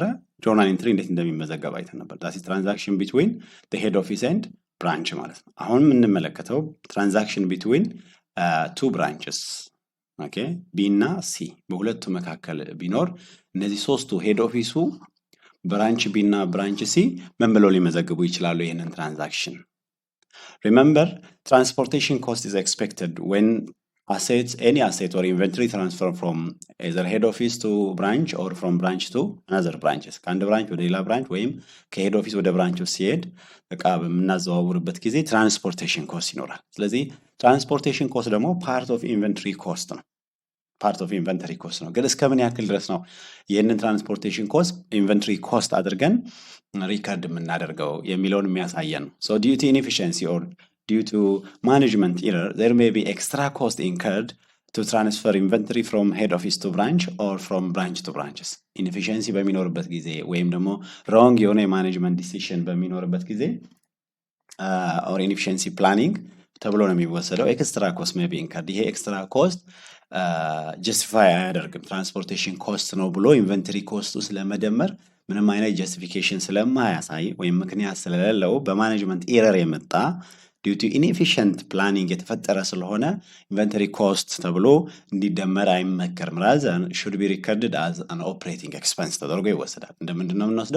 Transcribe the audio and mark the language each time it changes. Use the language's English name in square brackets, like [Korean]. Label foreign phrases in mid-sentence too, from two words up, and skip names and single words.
[English] journal entry [Amharic] እንዴት እንደሚመዘገብ አይተን ነበር። [English] That is transaction between the head office and branch [Amharic] ማለት ነው። አሁን የምንመለከተው [English] transaction between two branches okay፣ [Amharic] ቢ እና ሲ በሁለቱ መካከል ቢኖር እነዚህ ሶስቱ [English] head office፣ [Amharic] ብራንች ቢ እና ብራንች ሲ ምን ብለው ሊመዘግቡ ይችላሉ ይህንን ትራንዛክሽን? [English] Remember transportation cost is expected when any asset or inventory transfer from either head office to branch or from branch to another branches. [Amharic] ከአንድ ብራንች ወደ ሌላ ብራንች ወይም ከሄድ ኦፊስ ወደ ብራንች ሲሄድ እቃ በምናዘዋውርበት ጊዜ [English] transportation cost [Amharic] ይኖራል። ስለዚህ [English] transportation cost [Amharic] ደግሞ [English] part of inventory cost [Amharic] ነው። ግን እስከምን ያክል ድረስ ነው ይህንን [English] transportation cost inventory cost [Amharic] አድርገን ሪከርድ የምናደርገው የሚለውን የሚያሳየን ነው። [English] so due to inefficiency or due to management error, there may be extra cost incurred to transfer inventory from head office to branch or from branch to branches. [Amharic] Inefficiency በሚኖርበት ጊዜ ወይም ደግሞ wrong የሆነ [English] management decision [Amharic] በሚኖርበት ጊዜ [English] or inefficiency planning [Amharic] ተብሎ ነው የሚወሰደው። [English] extra cost may be incurred። [Amharic] ይሄ [English] extra cost justify [Amharic] አያደርግም። [English] transportation cost [Amharic] ነው ብሎ [English] inventory cost [Amharic] ውስጥ ለመደመር ምንም አይነት ጀስቲፊኬሽን ስለማያሳይ ወይም ምክንያት ስለሌለው [English] management error [Amharic] የመጣ [English] due to inefficient planning [Amharic] የተፈጠረ ስለሆነ [English] inventory cost [Amharic] ተብሎ እንዲደመር አይመከርም። [English] rather should be recorded as an operating expense [Amharic] ተደርጎ ይወሰዳል። እንደምንድን ነው የምንወስደው?